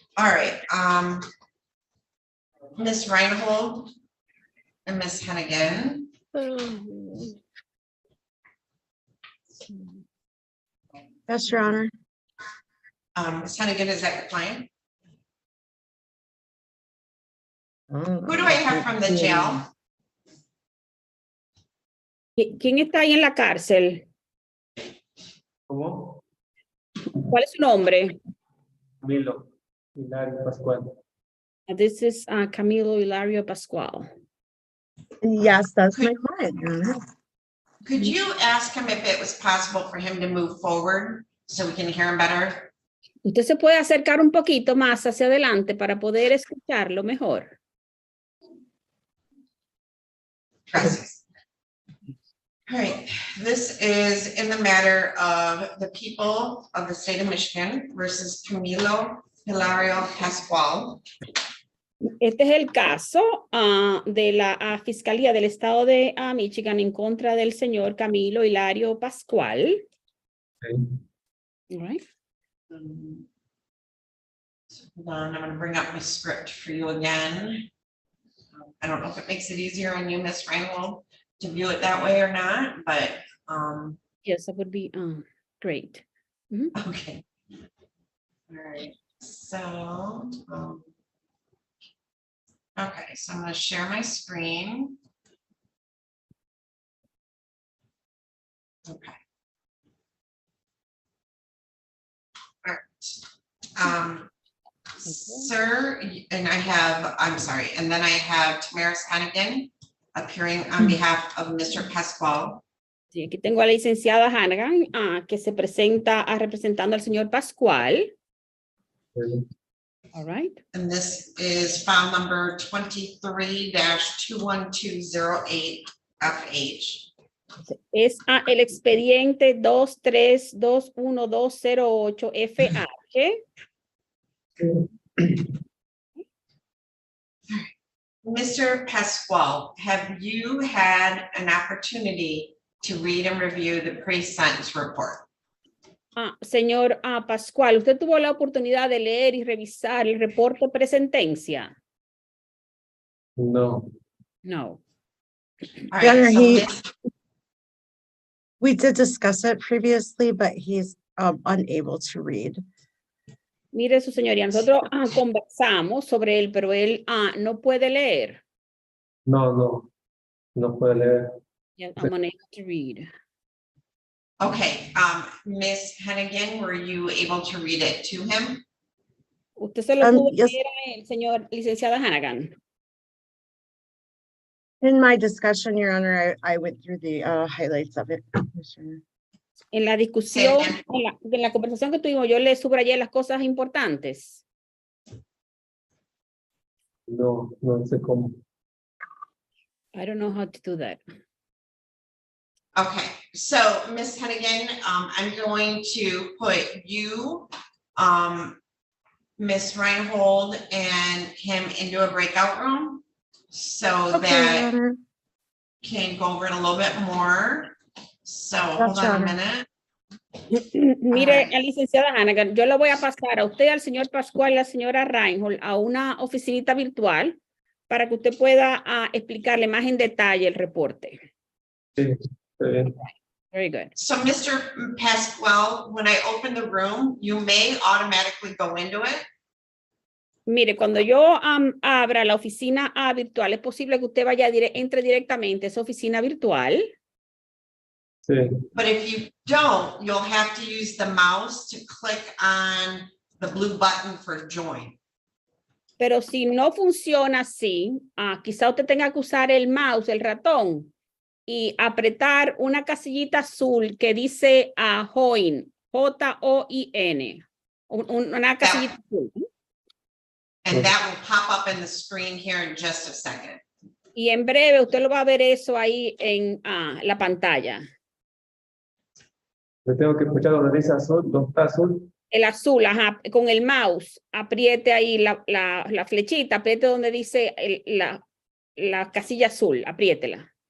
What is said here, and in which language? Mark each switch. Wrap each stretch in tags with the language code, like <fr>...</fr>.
<en>All right, Ms. Reinhold and Ms. Hennigan. Yes, Your Honor. Ms. Hennigan, is that your client? Who Who do I have from the jail?</en> <es>¿Quién está ahí en la cárcel? ¿Cómo? ¿Cuál es su nombre? Camilo Hilario Pascual.</es> <en>This is Camilo Hilario Pascual. Yes, that's my client, Your Honor. Could you ask him if it was possible for him to move forward so we can hear him better?</en> <es>Usted se puede acercar un poquito más hacia adelante para poder escucharlo mejor. Gracias.</es> <en>All right, this is in the matter of the people of the state of Michigan versus Camilo Hilario Pascual.</en> <es>Este es el caso de la Fiscalía del Estado de Michigan en contra del señor Camilo Hilario Pascual.</es> <en>Okay. All right. So hold on, I'm going to bring up my script for you again. I don't know if it makes it easier on you, Ms. Reinhold, to view it that way or not, but Yes, that would be great. okay. All right, so okay, so I'm going to share my screen. Okay. All right. Sir, and I'm sorry, and then I have Tamaris Hennigan appearing on behalf of Mr. Pascual.</en> <es>Sí, aquí tengo a la licenciada Hannigan que se presenta representando al señor Pascual.</es> <en>Okay. All right. And this is file number 23-21208FH.</en> <es>Es el expediente 2321208FH.</es> <en>Mr. Pascual, have you had an opportunity to read and review the pre-sentence report?</en> <es>Señor Pascual, ¿usted tuvo la oportunidad de leer y revisar el reporte presentencia? No. No.</es> <en>All Your Honor, right, so Ms. We did discuss it previously, but he's unable to read.</en> <es>Mire su señoría, nosotros conversamos sobre él, pero él no puede leer. No puede leer.</es> <en>Yeah, I'm unable to read. Okay, Ms. Hennigan, were you able to read it to him?</en> <es>¿Usted se lo pudo</es> <en>Yes.</en> <es>leer a él, señor licenciada Hannigan?</es> <en>In my discussion, Your Honor, I went through the highlights of it. Yes, Your Honor.</en> <es>En la discusión, Sí. en la conversación que tuvimos, yo le subrayé las cosas importantes. No sé cómo.</es> <en>I don't know how to do that. Okay, so Ms. Hennigan, I'm going to put you, Ms. Reinhold and him into a breakout room so Okay, Your that Honor. can go over it a little bit more. So hold Gotcha. on a minute.</en> <es>Mire, licenciada Hannigan, yo le voy a pasar a usted, al señor Pascual y a la señora Reinhold a una oficinita virtual para que usted pueda explicarle más en detalle el reporte. Sí, está bien.</es> <en>Very good. So Mr. Pascual, when I open the room, you may automatically go into it.</en> <es>Mire, cuando yo abra la oficina virtual, es posible que usted entre directamente a esa oficina virtual. Sí,</es> <en>But if you don't, you'll have to use the mouse to click on the blue button for join.</en> <es>Pero si no funciona así, quizá usted tenga que usar el mouse, el ratón, y apretar una casillita azul que dice join, Join, una casillita azul.</es> <en>And that will pop up in the screen here in just a second.</en> <es>Y en breve usted lo va a ver eso ahí en la pantalla. me tengo que escuchar donde dice azul, donde está azul. El azul, ajá, con el mouse, apriete ahí la flechita, apriete donde dice la casilla azul, apriétela.</es>